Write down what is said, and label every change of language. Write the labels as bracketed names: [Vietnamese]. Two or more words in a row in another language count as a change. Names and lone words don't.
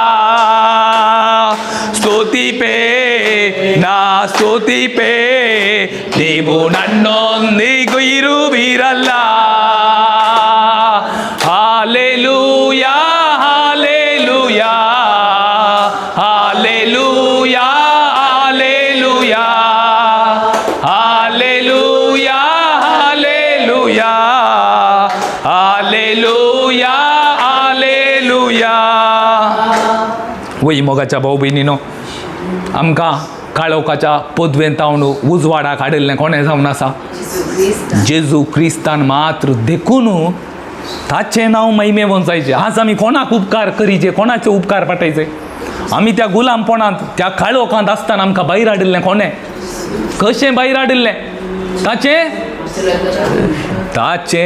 [Kannada] ಸ್ತುತಿಪೇ ನಾ ಸ್ತುತಿಪೇ ನೀವು ನನ್ನೊಂದಿಗೂ ಇರುವಿರಲ್ಲ ಹಾಲೆಲೂಯಾ ಹಾಲೆಲೂಯಾ ಹಾಲೆಲೂಯಾ ಹಾಲೆಲೂಯಾ ಹಾಲೆಲೂಯಾ हालेलुया हालेलुया [Konkani] वय मोगाच्या भाऊ बहिणीनो आमकां काळोखाच्या पदवेंत तावन उजवाडाक हाडिल्लें कोणें जावन आसा जेजू क्रिस्तान मात्र देखून ताचें नांव महिमे वंचायचें आज आमी कोणाक उपकार करीचे कोणाचे उपकार पाठयचे आमी त्या गुलामपणांत त्या काळोखांत आसतना आमकां भायर हाडिल्लें कोणें कशें भायर हाडिल्लें ताचे